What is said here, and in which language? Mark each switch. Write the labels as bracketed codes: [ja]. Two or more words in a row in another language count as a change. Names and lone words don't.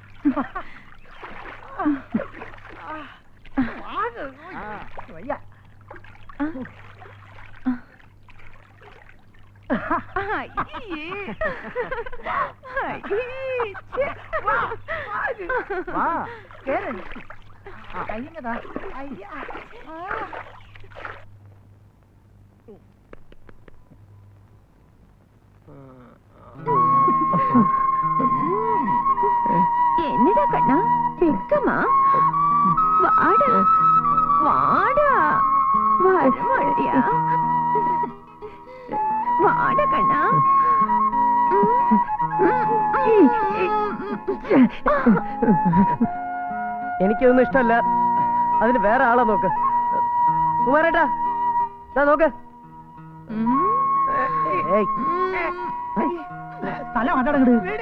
[ml] വയ്യ. കഴിയുന്നതാ. [ta] என்னடா கண்ணா வெக்கமா? வாடா வாடா வரமாடியா? வாடா கண்ணா. [ml] എനിക്കൊന്നും ഇഷ്ടമല്ല. അതിന് വേറെ ആളെ നോക്ക് കുമാരേട്ടാ. നോക്ക് തല മാറ്റാടങ്ങട്.